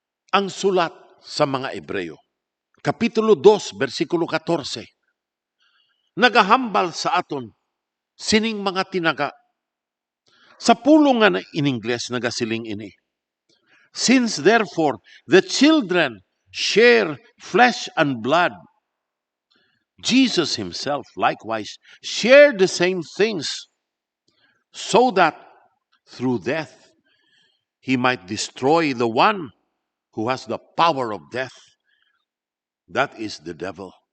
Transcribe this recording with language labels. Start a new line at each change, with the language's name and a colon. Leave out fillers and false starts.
Hiligaynon: Ang sulat sa mga Ebreyo, Kapitulo 2, versikulo 14, nagahambal sa aton sining mga tinaga. Sa pulong nga in Ingles, nagasiling ini.
English: Since therefore the children share flesh and blood, Jesus himself likewise shared the same things, so that through death he might destroy the one who has the power of death, that is the devil,